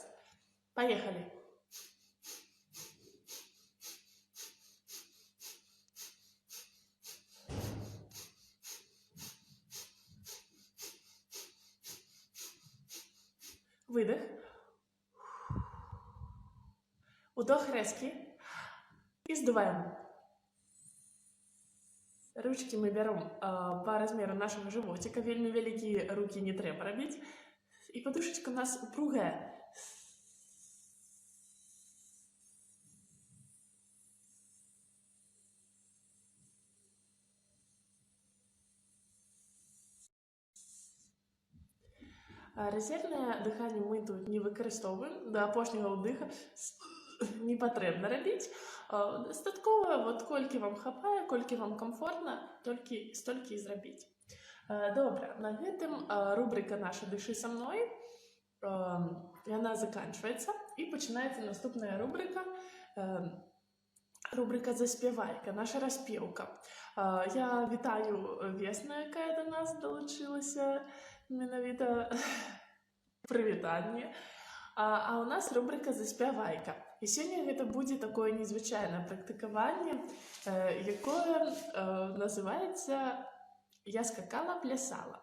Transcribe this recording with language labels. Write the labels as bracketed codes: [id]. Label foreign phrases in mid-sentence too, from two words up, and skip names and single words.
[be] Паехалі. Выдох. Удох рэзкі. І здуваем. [ru] Ручки мы берем по размеру нашего животика. [be] Вельмі вялікія руки не трэба рабіць. [ru] І подушечка у нас упругая. Резервное дыхание мы тут не выкарыстоўваем. [be] До апошняга ўдыха не патрэбна рабіць. Дастаткова, вот колькі вам хапае, колькі вам комфортна, толькі столькі і зрабіць. Добра, на гэтым рубрика наша «Дыши со мной», яна заканчивается, и пачынаецца наступная рубрика, рубрика «Заспявайка», наша распеўка. Я вітаю Весну, якая до нас далучылася, менавіта прывітанне. А у нас рубрика «Заспявайка». І сёння гэта будзе такое незвычайнае практыкаванне, якое называецца «Я скакала, плясала».